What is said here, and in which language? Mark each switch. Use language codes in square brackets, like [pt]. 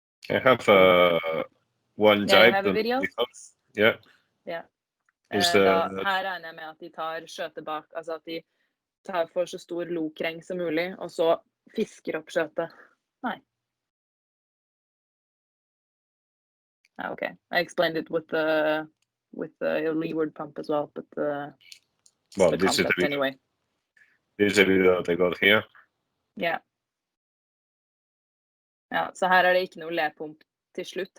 [en] I have one jibe. Yeah, you have a video? Yeah. Yeah. [no] Her regner jeg med at de tar skjøtet bak, altså at de får så stor lokreng som mulig, og så fisker opp skjøtet. Nei. [en] Okay, I explained it with the leeward pump as well, but well, this is the video. Anyway. This is the video that I got here. Yeah. [no] Ja, så her er det ikke noe lepump til slutt.